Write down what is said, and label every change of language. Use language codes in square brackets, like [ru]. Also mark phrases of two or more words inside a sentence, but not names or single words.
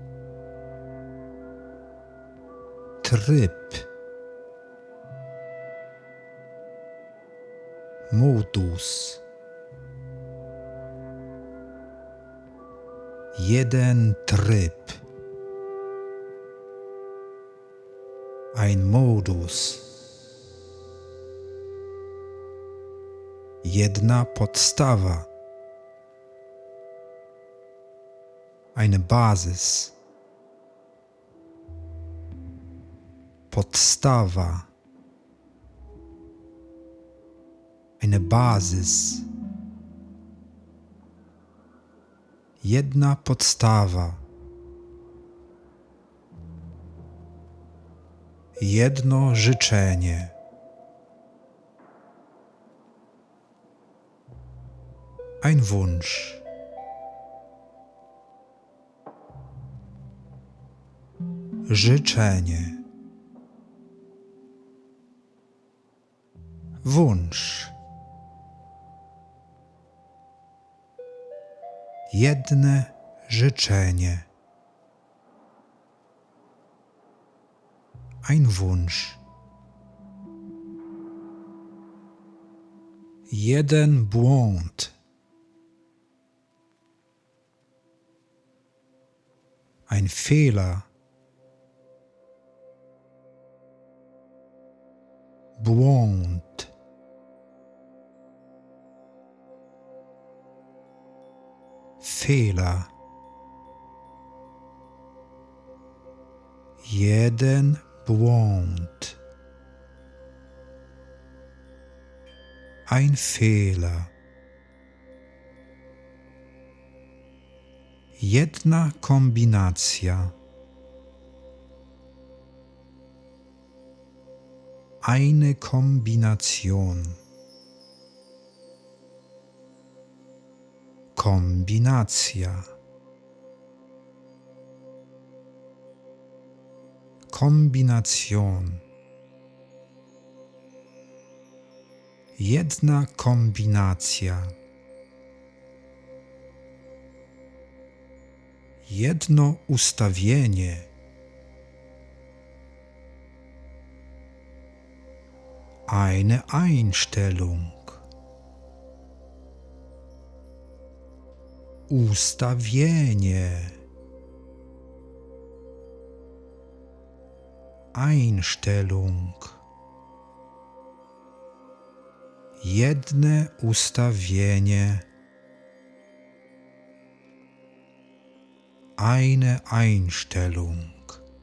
[pl] tryb, Modus, jeden tryb, [de] ein Modus, [pl] jedna podstawa, [de] eine Basis, podstawa, eine Basis, [pl] jedna podstawa, jedno życzenie, [de] ein Wunsch, życzenie, wunsch, [pl] jedne życzenie, [de] ein Wunsch, [pl] jeden błąd, [de] ein Fehler, [pl] błąd, Fehler, jeden błąd, [de] ein Fehler, [pl] jedna kombinacja, [de] eine Kombination, Kombinacja, Kombination, [pl] jedna kombinacja, jedno ustawienie, [de] eine Einstellung, [pl] ustawienie, Einstellung, jedne ustawienie, [de] eine Einstellung,